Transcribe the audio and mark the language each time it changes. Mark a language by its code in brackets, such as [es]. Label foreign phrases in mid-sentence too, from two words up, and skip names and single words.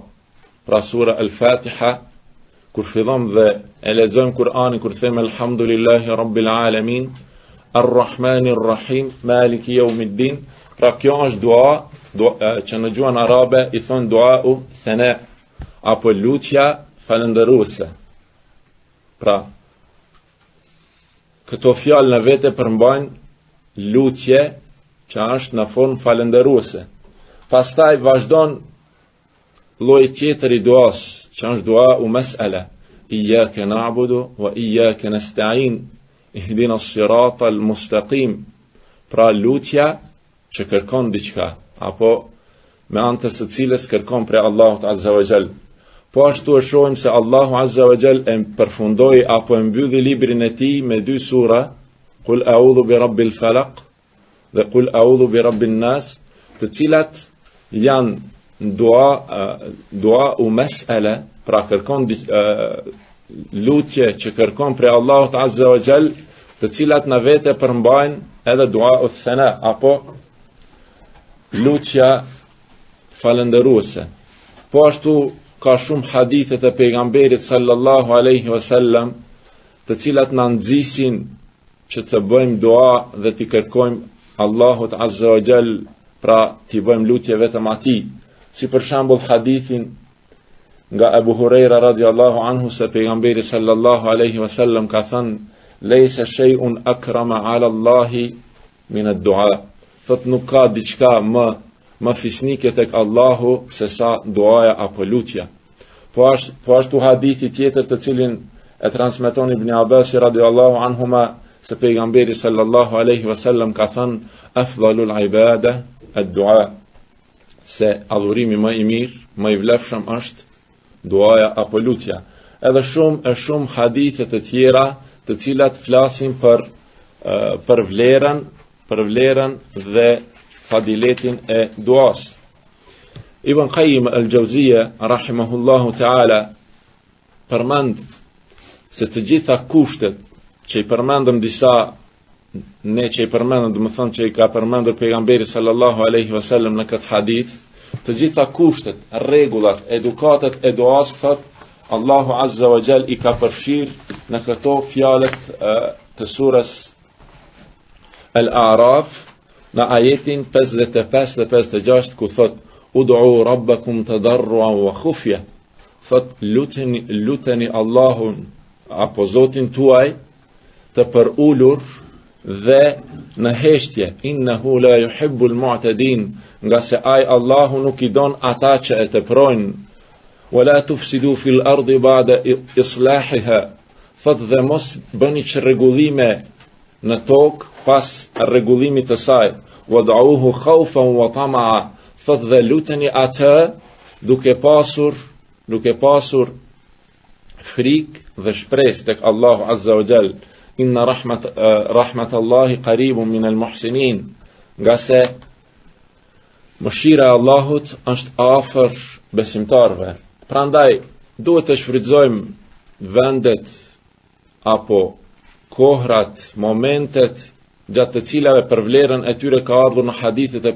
[sq] Pra sura Al-Fatiha, kur fillon dhe e lexojmë Kur'anin, kur them [ar] الحمد لله رب العالمين الرحمن الرحيم مالك يوم الدين, [sq] pra kjo është dua që në gjuhën arabe i thon [ar] دعاء الثناء, [sq] apo lutja falëndëruese. Pra këto fjalë në vete përmbajnë lutje që është në formë falëndëruese. Pastaj vazhdon lloji tjetër i duas, që është [ar] دعاء المسألة إياك نعبد وإياك نستعين اهدنا الصراط المستقيم. [sq] Pra lutja që kërkon diçka, apo me anë të së cilës kërkon prej Allahut [ar] عز وجل. [sq] Po ashtu e shohim se Allahu [ar] عز وجل [sq] e përfundoi apo e mbylli librin e tij me dy sura, [ar] قل أعوذ برب الفلق [sq] dhe [ar] قل أعوذ برب الناس, [sq] të cilat janë [ar] دعاء المسألة, [sq] pra kërkon lutje që kërkon prej Allahut [ar] عز وجل, [sq] të cilat në vete përmbajnë edhe [ar] دعاء الثناء, [sq] apo lutja falëndëruese. Po ashtu ka shumë hadithe të pejgamberit [ar] صلى الله عليه وسلم, [sq] të cilat na nxisin që të bëjmë dua dhe të kërkojmë Allahut [ar] عز وجل, [sq] pra të bëjmë lutje vetëm atij. Si për shembull hadithin nga Abu Huraira [ar] رضي الله عنه [sq] se pejgamberi [ar] صلى الله عليه وسلم [sq] ka thënë: [ar] "ليس شيء أكرم على الله من الدعاء." [sq] Thot nuk ka diçka më fisnike tek Allahu se sa duaja apo lutja. Po ashtu hadithi tjetër të cilin e transmeton Ibn Abbas [ar] رضي الله عنهما [sq] se pejgamberi [ar] صلى الله عليه وسلم [sq] ka thënë: [ar] "أفضل العبادة الدعاء." [sq] Se adhurimi më i mirë, më i vlefshëm është duaja apo lutja. Edhe shumë hadithe të tjera të cilat flasin për vlerën dhe fadiletin e duas. Ibn Qayyim al-Jawziyja [ar] رحمه الله تعالى [sq] përmend se të gjitha kushtet që i përmendëm disa, ne që i përmendëm, do të thonë që i ka përmendur pejgamberi [ar] صلى الله عليه وسلم [sq] në këtë hadith, të gjitha kushtet, rregullat, edukatat e duas, thot Allahu [ar] عز وجل [sq] i ka përfshirë në këto fjalët të surës Al-A'raf, në ajetin 55 dhe 56, ku thot: [ar] "ادعوا ربكم تضرعا وخفية." [sq] Thot luteni Allahun apo Zotin tuaj të përulur dhe në heshtje, [ar] إنه لا يحب المعتدين, [sq] nga se ai Allahu nuk i don ata që e teprojnë. [ar] ولا تفسدوا في الأرض بعد إصلاحها, [sq] thot dhe mos bëni çrregullime në tokë pas rregullimit të saj. [ar] وادعوه خوفا وطمعا, [sq] thot dhe luteni atë duke pasur frikë dhe shpresë tek Allahu [ar] عز وجل. إن رحمة الله قريب من المحسنين, [sq] nga se mëshira e Allahut është afër besimtarëve. Prandaj duhet të shfrytëzojmë vendet apo kohrat, momentet gjatë të cilave për vlerën e tyre ka ardhur në hadithet e